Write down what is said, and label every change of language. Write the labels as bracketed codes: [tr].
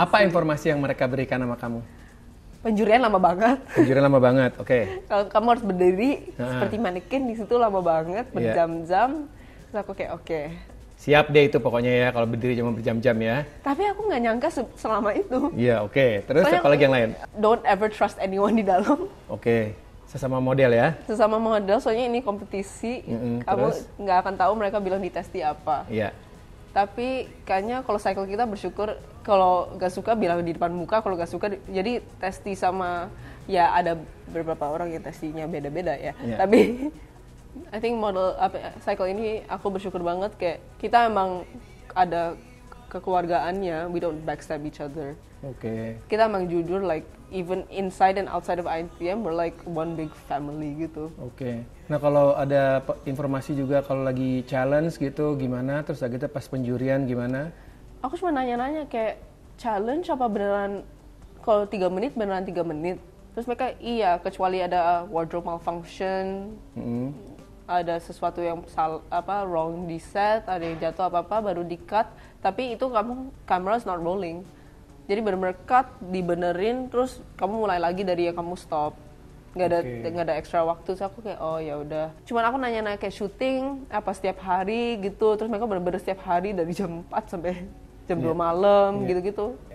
[id] Apa informasi yang mereka berikan sama kamu? Penjurian lama banget. Penjurian lama banget, oke. Kalau kamu harus berdiri seperti manekin di situ lama banget, berjam-jam. Terus aku kayak oke. Siap deh itu pokoknya ya, kalau berdiri cuma berjam-jam ya. Tapi aku nggak nyangka selama itu. Iya, oke. Terus Soalnya apa lagi yang lain? [en] Don't ever trust anyone [id] di dalam. Oke. Sesama model ya? Sesama model, soalnya ini kompetisi. Kamu terus? nggak akan tahu mereka bilang di tes di apa. Iya. Tapi kayaknya kalau cycle kita bersyukur, kalau nggak suka bilang di depan muka, kalau nggak suka jadi testi sama, ya ada beberapa orang yang testinya beda-beda ya. Iya. Tapi [en] I think [id] cycle ini aku bersyukur banget, kayak kita emang ada kekeluargaannya, [en] we don't backstab each other. [id] Oke. Kita emang jujur, [en] like even inside and outside of ITM we're like one big family [id] gitu. Oke. Nah kalau ada informasi juga kalau lagi challenge gitu gimana? Terus kita pas penjurian gimana? Aku cuma nanya-nanya kayak challenge apa beneran, kalau 3 menit beneran 3 menit. Terus mereka iya, kecuali ada wardrobe malfunction, ada sesuatu yang wrong di set, ada yang jatuh apa-apa baru di cut. Tapi itu [en] camera is not rolling. [id] Jadi bener-bener cut, dibenerin, terus kamu mulai lagi dari yang kamu stop. Nggak ada extra waktu. So aku kayak oh ya udah. Cuman aku nanya-nanya kayak syuting apa setiap hari gitu. Terus mereka bener-bener setiap hari dari jam 4 sampai jam 2 malam gitu-gitu.